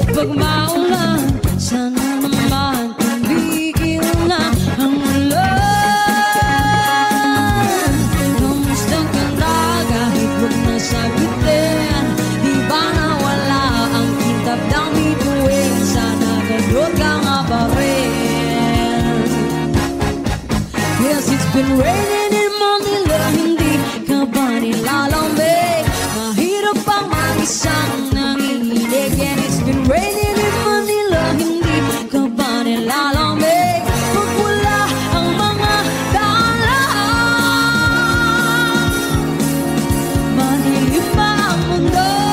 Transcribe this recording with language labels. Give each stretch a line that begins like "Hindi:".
Filipino: Pag maulan, sana naman tumigil na ang ulan. Kamusta ka na kahit wag na sagutin? Di ba nawala ang kitab ng bituin? Sana gano'n ka nga pa rin.
English: Yes, it's been raining in Manila,
Filipino: hindi ka ba nilalamig? Mahirap bang mag-isang nanginginig?
English: And it's been raining in Manila,
Filipino: hindi ka ba nilalamig? Pag wala ang mga dalahan, madilim ba ang mundo?